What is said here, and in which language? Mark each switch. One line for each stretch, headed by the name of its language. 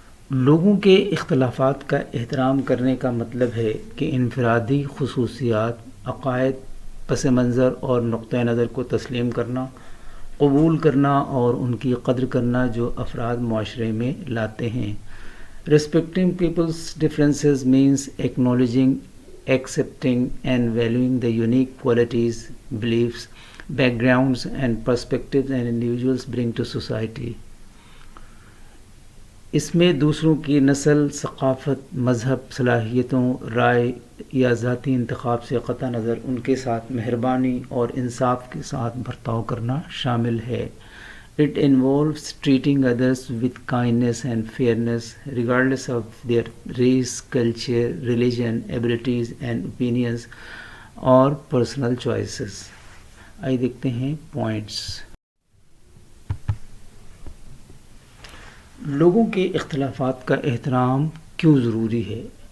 Urdu: لوگوں کے اختلافات کا احترام کرنے کا مطلب ہے کہ انفرادی خصوصیات، عقائد، پس منظر اور نقطہ نظر کو تسلیم کرنا، قبول کرنا اور ان کی قدر کرنا جو افراد معاشرے میں لاتے ہیں.
English: Respecting people's differences means acknowledging, accepting and valuing the unique qualities, beliefs, backgrounds and perspectives and individuals bring to society.
Urdu: اس میں دوسروں کی نسل، ثقافت، مذہب، صلاحیتوں، رائے یا ذاتی انتخاب سے قطع نظر ان کے ساتھ مہربانی اور انصاف کے ساتھ برتاؤ کرنا شامل ہے.
English: It involves treating others with kindness and fairness regardless of their race, culture, religion, abilities and opinions اور personal choices.
Urdu: آئیے دیکھتے ہیں پوائنٹس. لوگوں کے اختلافات کا احترام کیوں ضروری ہے.